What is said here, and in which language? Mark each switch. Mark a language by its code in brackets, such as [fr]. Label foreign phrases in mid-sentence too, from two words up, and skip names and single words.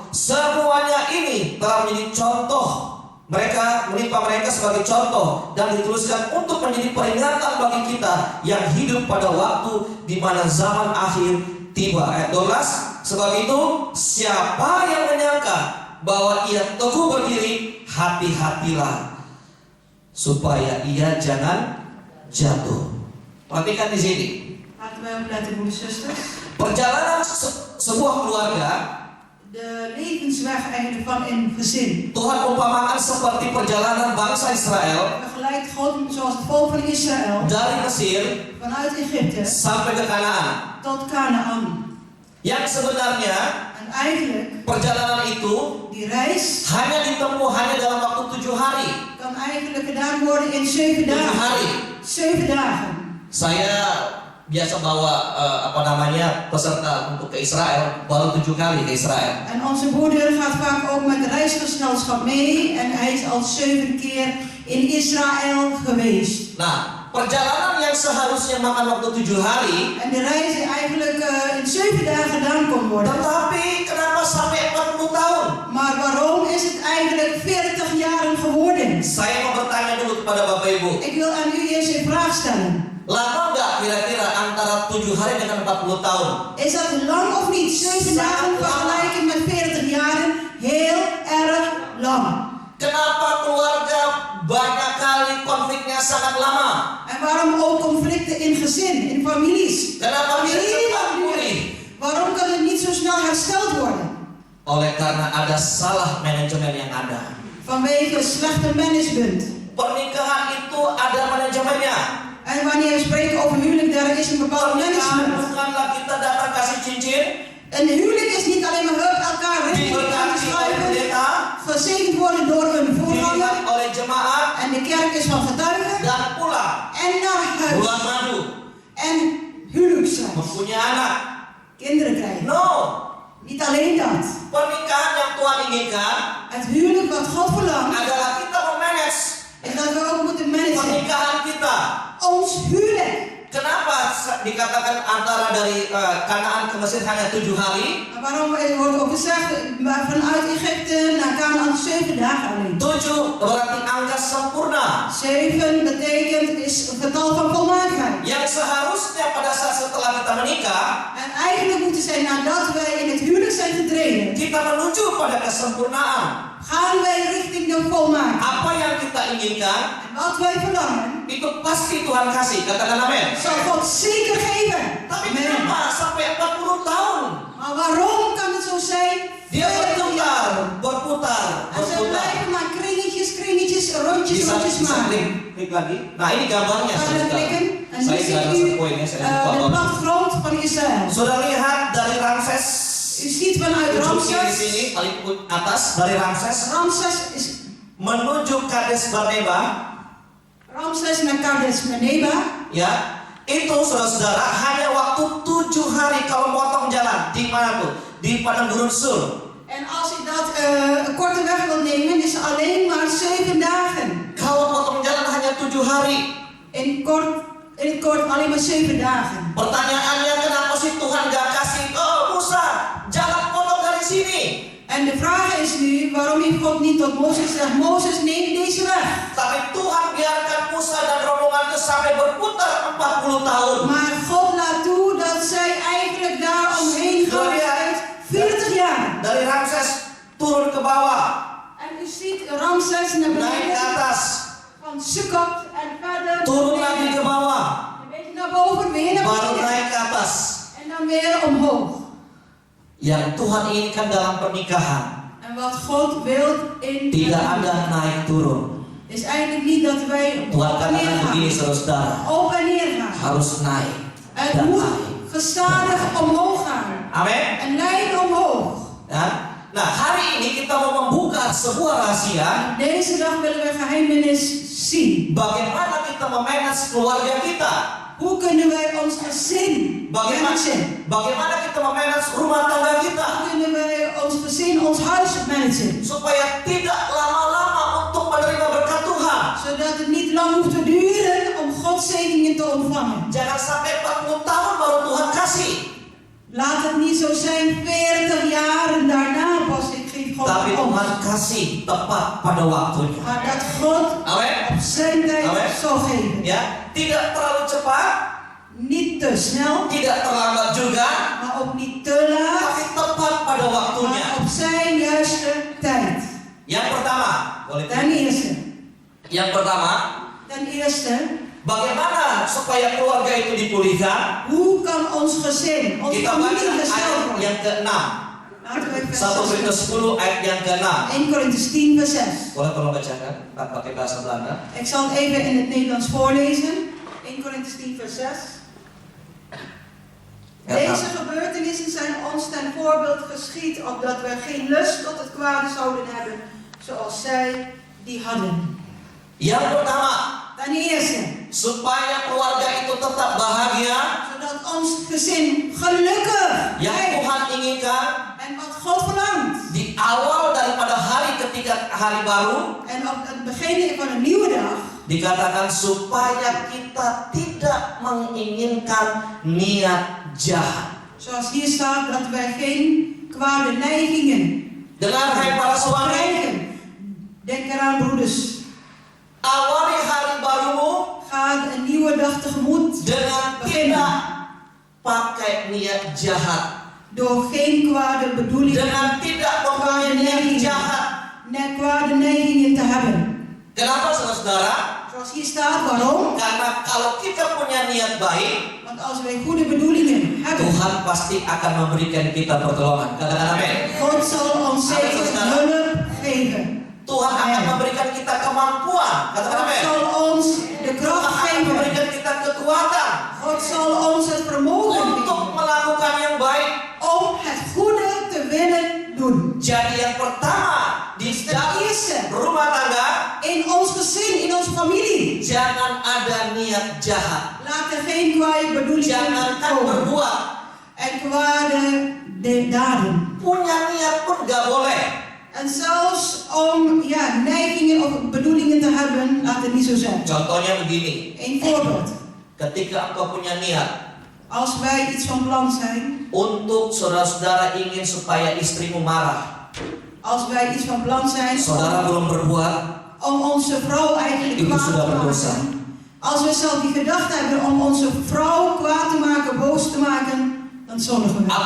[id] Semuanya ini telah menjadi contoh, mereka menimpa mereka sebagai contoh, dan dituliskan untuk menjadi peringatan bagi kita yang hidup pada waktu di mana zaman akhir tiba. Ayat 12, sebab itu siapa yang menyangka bahwa ia teguh berdiri, hati-hatilah supaya ia jangan jatuh. Perhatikan di sini. [nl] Laten we opletten, broeders en zusters. [id] Perjalanan sebuah keluarga, [nl] De levensweg eigenlijk van een gezin. [id] Tuhan umpamakan seperti perjalanan bangsa Israel [nl] Vergelijkt God zoals het volk van Israël [id] dari Mesir [nl] vanuit Egypte [id] sampai ke Kanaan. [nl] tot Canaan. [id] Yang sebenarnya [nl] En eigenlijk, [id] perjalanan itu [nl] die reis [id] hanya ditempuh hanya dalam waktu 7 hari. [nl] kan eigenlijk gedaan worden in 7 7 dagen. [id] hari. [nl] 7 dagen. [id] Saya biasa bawa peserta untuk ke Israel, baru 7 kali ke Israel. [nl] En onze broeder gaat vaak ook met de reisgezelschap mee. En hij is al 7 keer in Israël geweest. [id] Nah, perjalanan yang seharusnya makan waktu 7 hari, [nl] En de reis die eigenlijk in 7 dagen gedaan kon worden. [id] tetapi kenapa sampai 40 tahun? [nl] Maar waarom is het eigenlijk 40 jaren geworden? [id] Saya mau bertanya dulu kepada Bapak Ibu. [nl] Ik wil aan u eerst een vraag stellen. [id] Lama nggak kira-kira antara 7 hari dengan 40 tahun? [nl] Is dat lang of niet? 7 dagen vergelijken met 40 jaren, heel erg lang. [id] Kenapa keluarga banyak kali konfliknya sangat lama? [nl] En waarom ook conflicten in gezin, in families? [id] Kenapa tidak cepat pulih? [nl] Waarom kan het niet zo snel hersteld worden? [id] Oleh karena ada salah manajemen yang ada. [nl] Vanwege slechte management. [id] Pernikahan itu ada manajemennya. [nl] En wanneer we spreken over huwelijk, daar is een bepaald [id] Pernikahan [nl] management. [id] bukanlah kita datang kasih cincin, [nl] Een huwelijk is niet alleen maar hup, elkaar richting aan te [id] diberkati oleh [nl] schrijven, [id] pendeta, [nl] gezegend worden door een voorganger. [id] dilihat oleh jemaat, [nl] En de kerk is van getuigen. [id] dan pulang. [nl] En naar huis. [id] Bulan madu, [nl] En huwelijksreis. [id] mempunyai anak. [nl] Kinderen krijgen. [id] No, [nl] Niet alleen dat. [id] pernikahan yang Tuhan inginkan [nl] Het huwelijk wat God verlangt, [id] adalah kita memanage [nl] is dat we ook moeten managen. [id] pernikahan kita. [nl] Ons huwelijk. [id] Kenapa dikatakan antara dari Kanaan ke Mesir hanya 7 hari? [nl] En waarom wordt ook gezegd, maar vanuit Egypte naar Canaan 7 dagen alleen. [id] 7 berarti angka sempurna. [nl] 7 betekent is een getal van volmaaktheid. [id] Yang seharusnya pada saat setelah kita menikah, [nl] En eigenlijk moeten zij nadat wij in het huwelijk zijn getreden, [id] kita menuju pada kesempurnaan. [nl] gaan wij richting de volmaaktheid. [id] Apa yang kita inginkan, [nl] En wat wij verlangen, [id] itu pasti Tuhan kasih. Katakan amin. [nl] zal God zeker geven. [id] Tapi [nl] Amen. [id] kenapa sampai 40 tahun? [nl] Maar waarom kan het zo zijn? [id] Dia [nl] 40 jaar. [id] berputar. [nl] En ze blijven maar kringetjes, rondjes [id] Bisa [nl] maken. [id] klik lagi. Nah, ini gambarnya. [nl] Gaan we klikken. En nu [id] Saya [nl] ziet [id] nggak ada [nl] u [id] poinnya, saya [nl] de [id] lupa. [nl] plattegrond van Israël. [id] Sudah lihat dari Ramses. [nl] U ziet vanuit [id] Ujung kiri [nl] Ramses. [id] sini paling atas dari Ramses [nl] Ramses is [id] menuju Kades Barnea, [nl] Ramses naar Kades Barnea. [id] ya. Itu saudara-saudara hanya waktu 7 hari kalau potong jalan. Di mana tuh? Di padang gurun Sur. [nl] En als je dat een korte weg wilt nemen, is het alleen maar 7 dagen. [id] Kalau potong jalan hanya 7 hari. [nl] In het kort alleen maar 7 dagen. [id] Pertanyaannya, kenapa sih Tuhan gak kasih Musa jalan potong dari sini? [nl] En de vraag is nu, waarom heeft God niet tot Mozes gezegd, Mozes neem deze weg. [id] Tapi Tuhan biarkan Musa dan rombongan itu sampai berputar 40 tahun. [nl] Maar God laat toe dat zij eigenlijk daar omheen gaan. 40 jaar. vers naar [id] naik ke [nl] beneden. [id] atas, [nl] Van Sukkot en verder. [id] turun lagi ke bawah, [nl] Een beetje naar boven, weer naar [id] baru [nl] beneden. [id] naik ke atas. [nl] En dan weer omhoog. [id] Yang Tuhan inginkan dalam pernikahan [nl] En wat God wil in [id] tidak [nl] het [id] ada [nl] huwelijk [id] naik turun. [nl] is eigenlijk niet dat wij [id] Tuhan [nl] op en neer [id] katakan begini, [nl] gaan. [id] saudara, [nl] Op en neer gaan. [id] harus naik [nl] Het [id] dan [nl] moet [id] naik. [nl] gestadig omhoog gaan. [id] Amin. [nl] En leiden omhoog. [id] Ya. Nah, hari ini kita mau membuka sebuah rahasia [nl] Deze dag willen we geheimenis zien. [id] bagaimana kita memanage keluarga kita. [nl] Hoe kunnen wij ons gezin managen? [id] Bagaimana kita memanage rumah tangga kita [nl] Hoe kunnen wij ons gezin, ons huis managen? [id] supaya tidak lama-lama untuk menerima berkat Tuhan. [nl] Zodat het niet lang hoeft te duren om Gods zegeningen te ontvangen. [id] Jangan sampai 40 tahun baru Tuhan kasih. [nl] Laat het niet zo zijn 40 jaren daarna pas ik geef God [id] Tapi [nl] ons. [id] Tuhan kasih tepat pada waktunya. [nl] Maar dat God [id] Amin. [nl] op zijn tijd Amen. zal geven. [id] Ya, tidak terlalu cepat, [nl] Niet te snel, [id] tidak terlambat juga, [nl] maar ook niet te laat. [id] tapi tepat pada waktunya. [nl] Maar op zijn juiste tijd. [id] Yang pertama, boleh. [nl] Ten eerste. [id] Yang pertama, [nl] Ten eerste, [id] bagaimana supaya keluarga itu dipulihkan? [nl] hoe kan ons gezin, onze [id] Kita baca [nl] familie hersteld [id] ayat [nl] worden? [id] yang ke-6. [nl] Laten we 1 vers 6 [id] Korintus 10 ayat yang ke-6. [nl] 1 Korintus 10 vers 6. [id] Boleh tolong bacakan pakai bahasa Belanda? [nl] Ik zal het even in het Nederlands voorlezen. 1 Korintus 10 vers 6. Deze gebeurtenissen zijn ons ten voorbeeld geschied, opdat we geen lust tot het kwade zouden hebben, zoals zij die hadden. [id] Yang pertama, [nl] Ten eerste, [id] supaya keluarga itu tetap bahagia, [nl] zodat ons gezin gelukkig [id] yang [nl] blijft. [id] Tuhan inginkan [nl] En wat God verlangt. [id] di awal daripada hari ketika hari baru, [nl] En op het begin van een nieuwe dag [id] dikatakan supaya kita tidak menginginkan niat jahat. [nl] zoals hier staat, dat wij geen kwade neigingen [id] Dengar hai para suami, [nl] krijgen. Denk eraan, broeders. [id] awali hari barumu [nl] Ga een nieuwe dag tegemoet [id] dengan [nl] beginnen. [id] tidak pakai niat jahat, [nl] Door geen kwade bedoelingen, [id] dengan tidak mempunyai niat jahat. [nl] kwade neigingen te hebben. [id] Kenapa saudara? [nl] Zoals hier staat, waarom? [id] Karena kalau kita punya niat baik, [nl] Want als wij goede bedoelingen hebben, [id] Tuhan pasti akan memberikan kita pertolongan. Katakan amin. [nl] God zal ons zeker hulp geven. [id] Tuhan akan memberikan kita kemampuan. Katakan [nl] God [id] amin. [nl] zal ons de [id] Tuhan [nl] kracht [id] akan [nl] geven. [id] memberikan kita kekuatan [nl] God zal ons het vermogen [id] untuk [nl] geven [id] melakukan yang baik. [nl] om het goede te willen doen. [id] Jadi yang pertama di dalam rumah tangga, [nl] In ons gezin, in onze familie. [id] jangan ada niat jahat. [nl] Laat er geen kwade bedoelingen [id] Jangankan [nl] komen. [id] berbuat, [nl] En kwade daden. [id] punya niat pun gak boleh. [nl] En zelfs om neigingen of bedoelingen te hebben, laat het niet zo zijn. [id] Contohnya begini, [nl] Een voorbeeld. [id] ketika engkau punya niat [nl] Als wij iets van plan zijn, [id] untuk saudara-saudara ingin supaya istrimu marah, [nl] als wij iets van plan zijn [id] saudara belum berbuat, [nl] om onze vrouw eigenlijk [id] Itu [nl] kwaad [id] sudah [nl] te [id] berdosa. [nl] maken. Als we zelf die gedachte hebben om onze vrouw kwaad te maken, boos te maken, dan zondigen we.